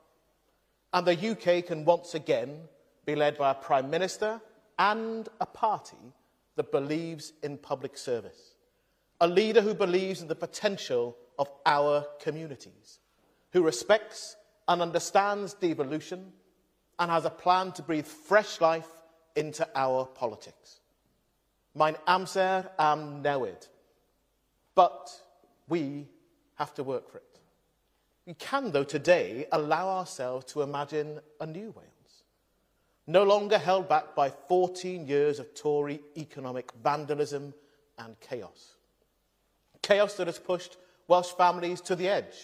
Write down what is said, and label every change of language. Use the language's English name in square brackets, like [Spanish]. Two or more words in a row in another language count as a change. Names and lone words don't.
[English] And the UK can once again be led by a Prime Minister and a party that believes in public service. A leader who believes in the potential of our communities, who respects and understands devolution and has a plan to breathe fresh life into our politics. [Welsh] Mein amser am newid. [English] But we have to work for it. We can, though, today allow ourselves to imagine a new Wales, no longer held back by 14 years of Tory economic vandalism and chaos. Chaos that has pushed Welsh families to the edge.